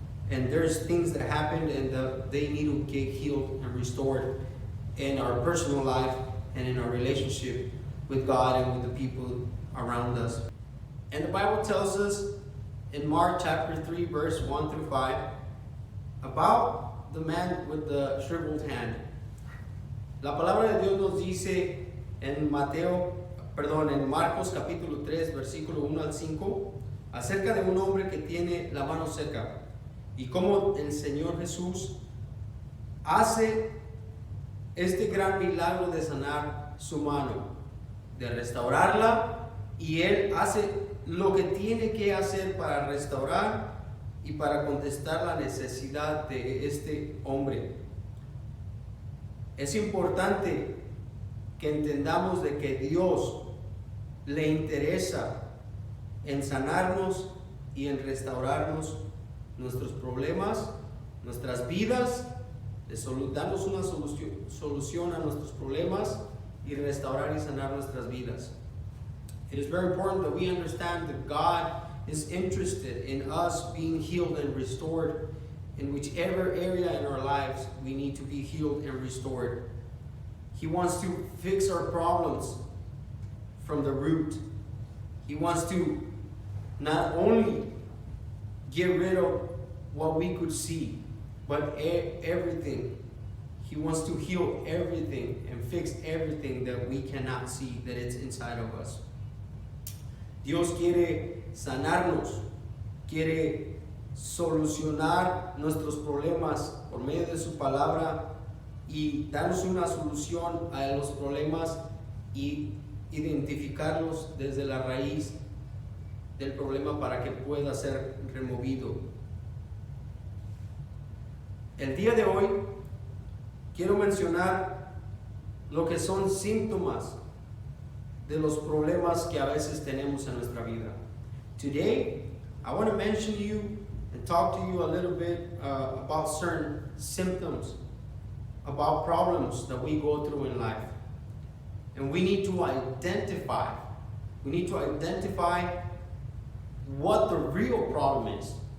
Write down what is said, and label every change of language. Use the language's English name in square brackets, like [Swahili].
[English] And there's things that happen and they need to get healed and restored in our personal life and in our relationship with God and with the people around us. And the Bible tells us in Mark chapter 3, verse 1 through 5, about the man with the shriveled hand. [Spanish] La palabra de Dios nos dice en Marcos capítulo 3, versículo 1 al 5, acerca de un hombre que tiene la mano seca y cómo el Señor Jesús hace este gran milagro de sanar su mano, de restaurarla, y él hace lo que tiene que hacer para restaurar y para contestar la necesidad de este hombre. Es importante que entendamos de que Dios le interesa en sanarnos y en restaurarnos nuestros problemas, nuestras vidas, de darnos una solución a nuestros problemas y restaurar y sanar nuestras vidas. [English] It is very important that we understand that God is interested in us being healed and restored in whichever area in our lives we need to be healed and restored. He wants to fix our problems from the root. He wants to not only get rid of what we could see, but everything. He wants to heal everything and fix everything that we cannot see, that it's inside of us. [Spanish] Dios quiere sanarnos, quiere solucionar nuestros problemas por medio de su palabra y darnos una solución a los problemas y identificarlos desde la raíz del problema para que pueda ser removido. El día de hoy quiero mencionar lo que son síntomas de los problemas que a veces tenemos en nuestra vida. [English] Today, I want to mention to you and talk to you a little bit about certain symptoms, about problems that we go through in life. And we need to identify what the real problem is.